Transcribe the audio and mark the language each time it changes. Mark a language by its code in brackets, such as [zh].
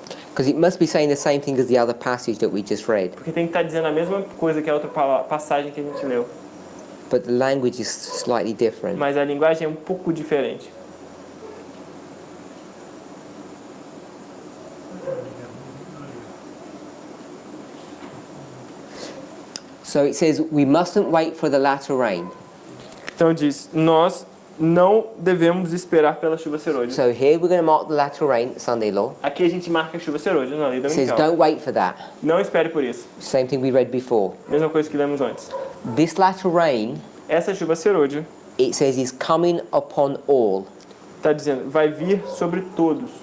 [en] because it must be saying the same thing as the other passage that we just read, [pt] Porque tem que estar dizendo a mesma coisa que a outra passagem que a gente leu. [en] but the language is slightly different. [pt] Mas a linguagem é um pouco diferente. [en] So it says we mustn't wait for the latter rain. [pt] Então diz, nós não devemos esperar pela chuva serôdia. [en] So here we're going to mark the latter rain, Sunday law. [pt] Aqui a gente marca a chuva serôdia na lei [en] It says [pt] dominical. [en] don't wait for that. [pt] Não espere por isso. [en] Same thing we read before. [pt] Mesma coisa que lemos antes. [en] This latter rain, [pt] Essa chuva serôdia [en] it says, is coming upon all. [pt] está dizendo, vai vir sobre todos.